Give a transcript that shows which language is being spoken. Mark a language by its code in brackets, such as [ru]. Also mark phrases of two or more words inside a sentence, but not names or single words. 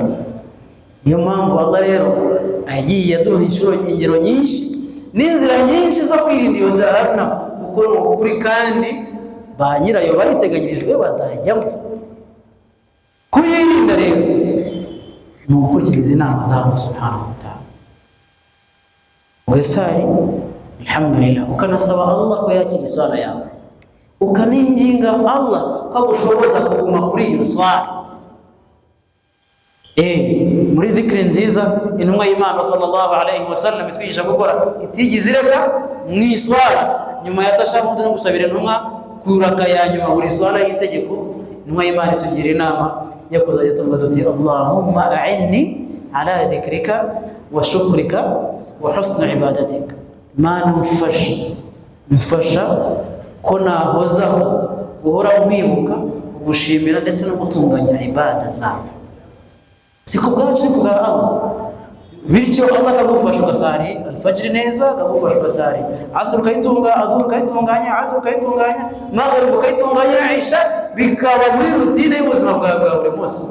[rw] Niyo mpamvu Allah rero agiye aduha ingero nyinshi n'inzira nyinshi zo kwirinda iyo jahannam, kuko ni ukuri kandi ba nyirayo bayiteganyirijwe bazajyamo. Kuyirinda rero ni ugukurikiza inama za Allah [ar] سبحانه وتعالى, [rw] ugasari alhamdulillah, ukanasaba Allah ko yakira iswala yawe, ukaninginga Allah ko agushoboza kuguma kuri iyo swala. Muri dhikri nziza intumwa y'Imana [ar] صلى الله عليه وسلم [rw] itwigisha gukora itigize ireka mu iswala, nyuma ya tashahhud no gusabira intumwa kuraka ya nyuma buri swala y'itegeko. Intumwa y'Imana itugira inama yo kuzajya tuvuga tuti [ar] اللهم أعني على ذكرك وشكرك وحسن عبادتك. [rw] Mana mfasha ko nahozaho guhora umwibuka, gushimira ndetse no gutunganya ibada zabo. Si ku bwacu ni ku bwa Allah. Bityo Allah akagufasha ugasari alfajiri neza, akagufasha ugasari asr ukayitunga, adhur ukayitunganya, asr ukayitunganya, maghrib ukayitunganya, isha, bikaba muri rutine y'ubuzima bwawe bwa buri munsi.